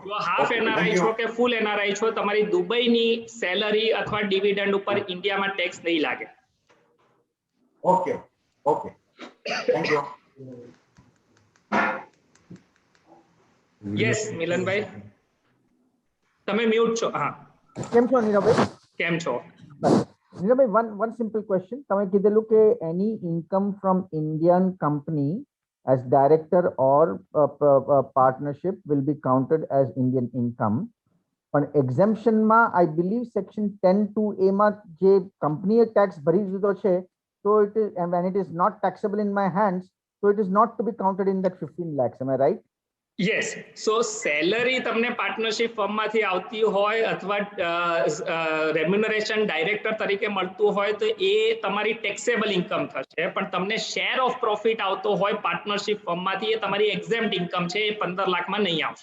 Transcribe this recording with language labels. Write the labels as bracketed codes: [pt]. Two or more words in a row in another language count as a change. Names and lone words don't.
[gu] જો [en] half NRI [gu] છો કે [en] full NRI [gu] છો, તમારી દુબઈની સેલરી અથવા ડિવિડન્ડ ઉપર ઇન્ડિયામાં ટેક્સ નહીં લાગે. [en] okay okay, thank you. [gu] યસ મિલનભાઈ, તમે મ્યુટ છો. હા, કેમ છો નીરવભાઈ? કેમ છો? નીરવભાઈ, [en] one simple question. [gu] તમે કીધેલું કે [en] any income from Indian company as director or partnership will be counted as Indian income. [gu] પણ exemptionમાં [en] I believe section 10(2)A [gu] માં જે કંપનીએ ટેક્સ ભરી દીધો છે, [en] so it is, and when it is not taxable in my hands, so it is not to be counted in that 15 lakhs. Am I right? [gu] યસ. સો સેલરી તમને પાર્ટનરશિપ ફર્મમાંથી આવતી હોય અથવા [en] remuneration director [gu] તરીકે મળતું હોય તો એ તમારી [en] taxable income [gu] થશે, પણ તમને [en] share of profit [gu] આવતો હોય પાર્ટનરશિપ ફર્મમાંથી એ તમારી [en] exempt income [gu] છે, એ 15 લાખમાં નહીં આવશે.